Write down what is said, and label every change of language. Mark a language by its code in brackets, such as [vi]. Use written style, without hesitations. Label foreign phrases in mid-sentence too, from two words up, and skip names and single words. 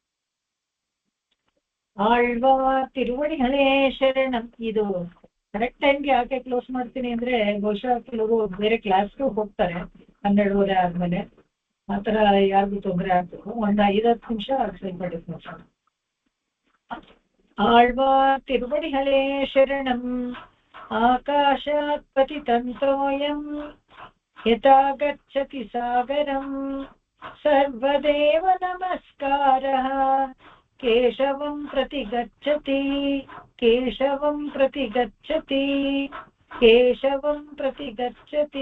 [ta] ஆழ்வார் திருவடிகளே சரணம். [kn] ಇದು ಕರೆಕ್ಟ್ ಟೈಮ್ಗೆ ಯಾಕೆ ಕ್ಲೋಸ್ ಮಾಡ್ತೀನಿ ಅಂದ್ರೆ ಬಹುಶಃ ಕೆಲವರು ಬೇರೆ ಕ್ಲಾಸ್ಗೂ ಹೋಗ್ತಾರೆ 12:30 ಆದ್ಮೇಲೆ. ಆತರ ಯಾರಿಗೂ ತೊಂದರೆ ಆಗ್ಬೇಕು. ಒಂದು 5-10 ನಿಮಿಷ ಸ್ವಲ್ಪ. [ta] ஆழ்வார் திருவடிகளே சரணம் [sa] ಆಕಾಶಾತ್ ಪತಿತಂತೋಯಂ ಯಥಾ ಗಚ್ಚತಿ ಸಾಗರಂ ಸರ್ವದೇವ ನಮಸ್ಕಾರಃ ಕೇಶವಂ ಪ್ರತಿ ಗಚ್ಚತಿ.